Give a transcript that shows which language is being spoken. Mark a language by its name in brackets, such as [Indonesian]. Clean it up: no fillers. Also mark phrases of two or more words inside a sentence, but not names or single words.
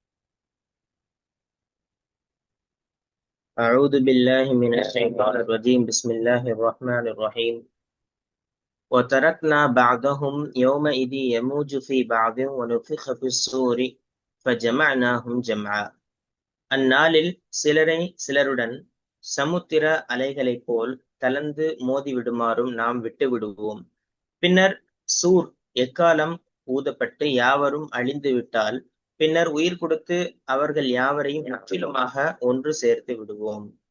[Arabic] أعوذ بالله من الشيطان الرجيم. بسم الله الرحمن الرحيم. وتركنا بعضهم يومئذ يموج في بعض ونفخ في الصور فجمعناهم جمعا. [Tamil] அந்நாளில் சிலரை சிலருடன் சமுத்திர அலைகளைப் போல் கலந்து மோதி விடுமாறும் நாம் விட்டு விடுவோம். பின்னர் சூர் எக்காலம் ஊதப்பட்டு யாவரும் அழிந்து விட்டால் பின்னர் உயிர் கொடுத்து அவர்கள் யாவரையும் முற்றிலுமாக ஒன்று சேர்த்து விடுவோம்.